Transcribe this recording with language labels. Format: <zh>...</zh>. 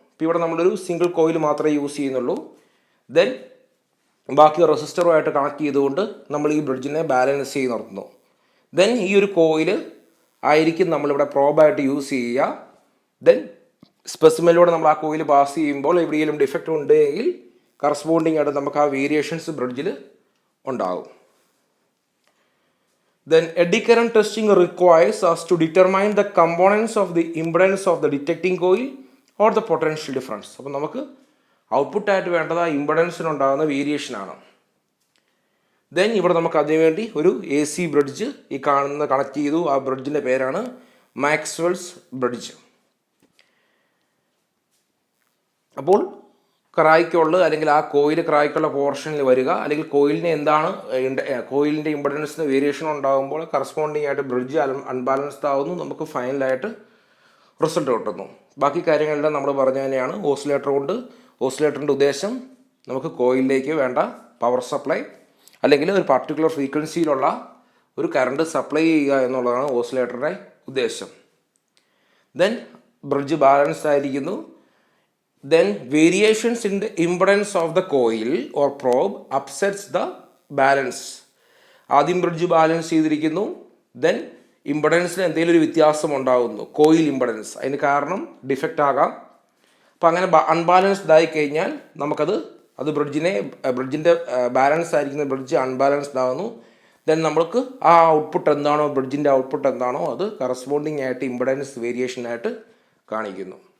<ml>ഇപ്പോൾ ഇവിടെ നമ്മളൊരു സിംഗിൾ കോയിൽ മാത്രമേ യൂസ് ചെയ്യുന്നുള്ളൂ. ദെൻ ബാക്കി റെസിസ്റ്ററുമായിട്ട് കണക്ട് ചെയ്തുകൊണ്ട് നമ്മൾ ഈ ബ്രിഡ്ജിനെ ബാലൻസ് ചെയ്ത് നിർത്തുന്നു. ദെൻ ഈ ഒരു കോയിൽ ആയിരിക്കും നമ്മളിവിടെ പ്രോബായിട്ട് യൂസ് ചെയ്യുക. ദെൻ സ്പെസിമെനിലൂടെ നമ്മൾ ആ കോയിൽ പാസ് ചെയ്യുമ്പോൾ എവിടെയെങ്കിലും ഡിഫക്റ്റ് ഉണ്ടെങ്കിൽ കറസ്പോണ്ടിങ് ആയിട്ട് നമുക്ക് ആ വേരിയേഷൻസ് ബ്രിഡ്ജിൽ ഉണ്ടാകും.</ml> <en>Then eddy current testing requires us to determine the components of the impedance of the detecting coil or the potential difference.</en> <ml>അപ്പോൾ നമുക്ക് ഔട്ട്പുട്ടായിട്ട് വേണ്ടത് ആ ഇംപെഡൻസിനുണ്ടാകുന്ന വേരിയേഷനാണ്. ദെൻ ഇവിടെ നമുക്ക് അതിനുവേണ്ടി ഒരു AC ബ്രിഡ്ജ് ഈ കാണുന്ന കണക്ട് ചെയ്തു. ആ ബ്രിഡ്ജിൻ്റെ പേരാണ് മാക്സ്വെൽസ് ബ്രിഡ്ജ്. അപ്പോൾ ക്രായ്ക്കുള്ള അല്ലെങ്കിൽ ആ കോയിൽ ക്രായ്ക്കുള്ള പോർഷനിൽ വരിക, അല്ലെങ്കിൽ കോയിലിന് എന്താണ് കോയിലിൻ്റെ ഇംപെഡൻസിന് വേരിയേഷൻ ഉണ്ടാകുമ്പോൾ കറസ്പോണ്ടിങ് ആയിട്ട് ബ്രിഡ്ജ് അൺബാലൻസ്ഡ് ആവുന്നു, നമുക്ക് ഫൈനലായിട്ട് റിസൾട്ട് കിട്ടുന്നു. ബാക്കി കാര്യങ്ങളെല്ലാം നമ്മൾ പറഞ്ഞു തന്നെയാണ്. ഓസിലേറ്റർ കൊണ്ട് ഓസിലേറ്ററിൻ്റെ ഉദ്ദേശം നമുക്ക് കോയിലിലേക്ക് വേണ്ട പവർ സപ്ലൈ അല്ലെങ്കിൽ ഒരു പർട്ടിക്കുലർ ഫ്രീക്വൻസിയിലുള്ള ഒരു കറണ്ട് സപ്ലൈ ചെയ്യുക എന്നുള്ളതാണ് ഓസിലേറ്ററുടെ ഉദ്ദേശം. ദെൻ ബ്രിഡ്ജ് ബാലൻസ്ഡ് ആയിരിക്കുന്നു.</ml> <en>Then variations in the impedance of the coil or probe upsets the balance.</en> <ml>ആദ്യം ബ്രിഡ്ജ് ബാലൻസ് ചെയ്തിരിക്കുന്നു. ദെൻ ഇംപെഡൻസിന് എന്തെങ്കിലും ഒരു വ്യത്യാസം ഉണ്ടാകുന്നു, കോയിൽ ഇംപെഡൻസ്. അതിന് കാരണം ഡിഫക്റ്റ് ആകാം. അപ്പം അങ്ങനെ അൺബാലൻസ്ഡ് ആയി കഴിഞ്ഞാൽ അത് ബ്രിഡ്ജിൻ്റെ ബാലൻസ് ആയിരിക്കുന്ന ബ്രിഡ്ജ് അൺബാലൻസ്ഡ് ആകുന്നു. ദെൻ നമ്മൾക്ക് ആ ഔട്ട്പുട്ട് എന്താണോ, ബ്രിഡ്ജിൻ്റെ ഔട്ട്പുട്ട് എന്താണോ, അത് കറസ്പോണ്ടിങ് ആയിട്ട് ഇംപെഡൻസ് വേരിയേഷനായിട്ട് കാണിക്കുന്നു.</ml>